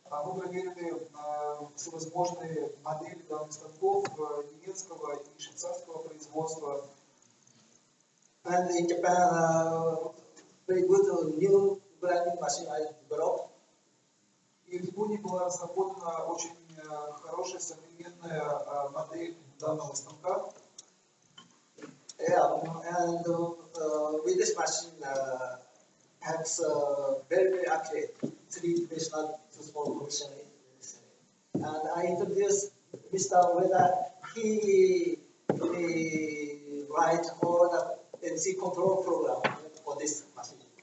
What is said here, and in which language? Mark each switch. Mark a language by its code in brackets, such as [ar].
[ru] Мы проверили всевозможные модели данных станков немецкого и швейцарского производства. [en] And in Japan, very good new grinding machine I developed. [ru] И в Японии была разработана очень хорошая современная модель данного станка. [en] Yeah, and with this machine has very accurate three-dimensional two-spot connection. And I introduced Mr. Ueda. He he write all the MC control program for this machine.